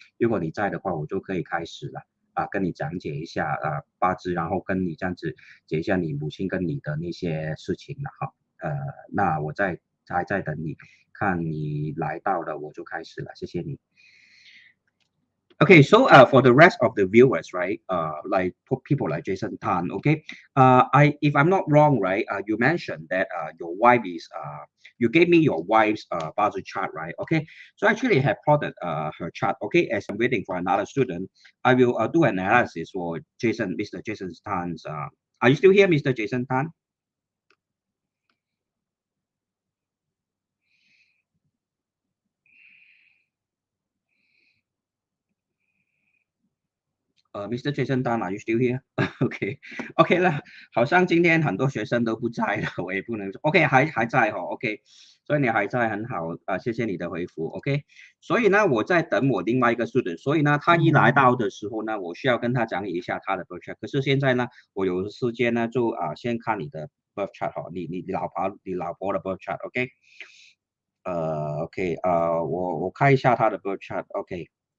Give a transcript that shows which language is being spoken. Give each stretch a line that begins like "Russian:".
Chinese: 如果你在的话，我就可以开始了跟你讲解一下八字，然后跟你这样子解一下你母亲跟你的那些事情了哈。那我还在等你，看你来到了我就开始了，谢谢你。
English: Okay, so for the rest of the viewers, right, like people like Jason Tan, okay, if I'm not wrong, right, you mentioned that your wife is, you gave me your wife's Bazi chart, right, okay, so actually I have plotted her chart, okay, as I'm waiting for another student, I will do an analysis for Mr. Jason Tan's, are you still here, Mr. Jason Tan? Mr. Jason Tan, are you still here?
Chinese: OK 了，好像今天很多学生都不在了，我也不能说 OK 还在哦，OK，所以你还在很好谢谢你的回复 OK，所以呢我在等我另外一个 student，所以呢他一来到的时候呢，我需要跟他讲一下他的 birth chart，可是现在呢我有时间呢就先看你的 birth chart 哈，你老婆的 birth chart OK，OK 我看一下他的 birth chart OK。